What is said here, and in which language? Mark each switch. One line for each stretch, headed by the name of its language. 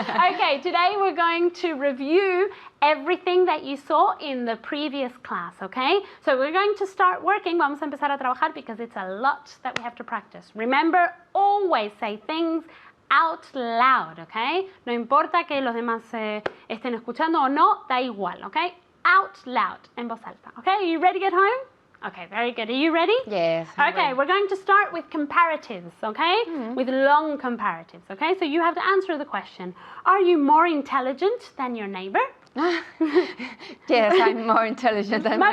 English: Okay, today we're going to review everything that you saw in the previous class, okay? So we're going to start working.
Spanish: Vamos a empezar a trabajar
English: because it's a lot that we have to practice. Remember, always say things out loud, okay?
Spanish: No importa que los demás estén escuchando o no, da igual, okay?
English: Out loud,
Spanish: en voz alta,
English: okay? Are you ready at home? Okay, very good. Are you ready? Yes. I'm Okay, ready. we're going to start with comparatives, okay? With long comparatives, okay? So you have to answer the question, are you more intelligent than your neighbor? Yes, I'm more intelligent than my